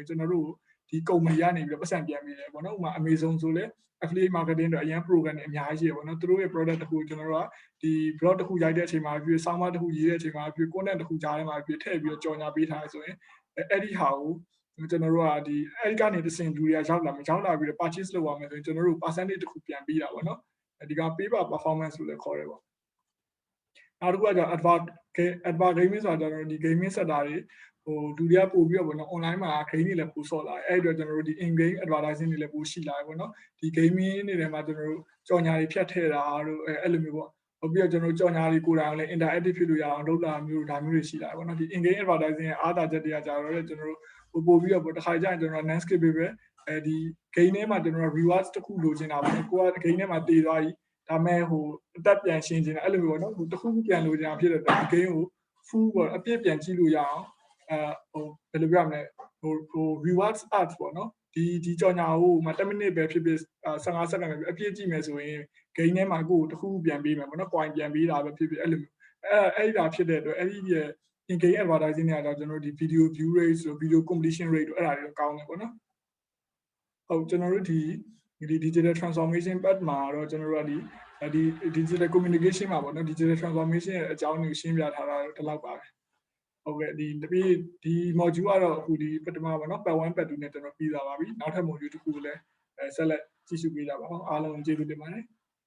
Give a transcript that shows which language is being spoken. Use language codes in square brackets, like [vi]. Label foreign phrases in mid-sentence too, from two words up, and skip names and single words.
[my] ကျွန်တော်တို့ဒီ company ကနေပြီးတော့ပတ်စံပြန်ပေးတယ်ပေါ့နော်ဥမာ Amazon ဆိုလဲ [en] affiliate marketing [my] တော့အရင် program တွေအများကြီးရှိတယ်ပေါ့နော်သူတို့ရဲ့ product တစ်ခုကျွန်တော်တို့ကဒီ blog တစ်ခုရိုက်တဲ့အချိန်မှာပြီးဆောင်းပါးတစ်ခုရေးတဲ့အချိန်မှာပြီး content တစ်ခုကြားထဲမှာပြီးထည့်ပြီးတော့ကြော်ညာပေးထားဆိုရင်အဲ့ဒီဟာကိုကျွန်တော်တို့ကဒီအဲ့ဒီကနေတစ်ဆင့်လူတွေကရောက်လာပြီးတော့ purchase လုပ်ရမယ်ဆိုရင်ကျွန်တော်တို့ percentage တစ်ခုပြန်ပေးတာပေါ့နော်ဒီ က [en] pay per performance [my] လို့လည်းခေါ်တယ်ပေါ့နောက်တစ်ခုကကျ advertising ဆိုတာကျွန်တော်တို့ဒီ [en] gaming sector [my] တွေလူတွေကပို့ပြီးတော့ပေါ့နော် online မှာ game တွေလည်းပို့ဆော့လာတယ်အဲ့အတွက်ကျွန်တော်တို့ဒီ [en] in game advertising [my] တွေလည်းပို့ရှိလာတယ်ပေါ့နော်ဒီ gaming တွေထဲမှာကျွန်တော်တို့ကြော်ညာတွေဖြတ်ထည့်တာတို့အဲ့လိုမျိုးပေါ့ပြီးတော့ကျွန်တော်တို့ကြော်ညာ တွေကိုယ်တိုင်လည်း interactive ဖြစ်လို့ရအောင်လုပ်လာမျိုးဒါမျိုးတွေရှိလာတယ်ပေါ့နော်ဒီ [en] in game advertising [my] ရဲ့အားသာချက်တွေကကြတော့ကျွန်တော်တို့ပို့ပြီးတော့ပေါ့တစ်ခါကျရင်ကျွန်တော် landscape ပဲဒီ game ထဲမှာကျွန်တော်တို့ rewards တစ်ခုလိုချင်တာပေါ့နော်ကိုက game ထဲမှာတည်သွားပြီဒါမဲ့အသက်ပြန်ရှင်းချင်တာအဲ့လိုမျိုးပေါ့နော်တစ်ခုပြန်လိုချင်တာဖြစ်တဲ့အတွက်ဒီ game ကို full ပေါ့အပြည့်ပြန်ကြည့်လို့ရအောင်ဘယ်လိုပြောရမ လဲ [en] rewards ads [my] ပေါ့နော်ဒီကြော်ညာကို10 minute ပဲဖြစ်ဖြစ်15 second ပဲအပြည့်ကြည့်မယ်ဆိုရင် game ထဲမှာကိုတစ်ခု ပြန်ပေးမယ်ပေါ့နော် coin ပြန်ပေးတာပဲဖြစ်ဖြစ်အဲ့လိုမျိုးအဲ့ဒါဖြစ်တဲ့အတွက်အဲ့ဒီရဲ့ [en] in game advertising [my] တွေကတော့ကျွန်တော်တို့ဒီ [en] video view rate [my] ဆို [en] video completion rate [my] တို့အဲ့ဒါတွေကောင်းတယ်ပေါ့နော်ဟုတ်ကျွန်တော်တို့ဒီ [en] digital transformation part [my] မှာတော့ကျွန်တော်တို့ကဒီ [en] digital communication [my] မှာပေါ့နော် [en] digital transformation [my] ရဲ့အကြောင်းတွေကိုရှင်းပြထားတာဒီလောက်ပါပဲဟုတ်ကဲ့ဒီ module ကတော့အခုဒီပထမပေါ့နော် [en] part 1 part 2 [my] နဲ့ကျွန်တော်ပြီးသွားပါပြီနောက်ထပ် module တစ်ခုကိုလည်းဆက်လက်ကြည့်ရှုပေးကြပါအောင်အားလုံးကျေးဇူးတင်ပါတယ်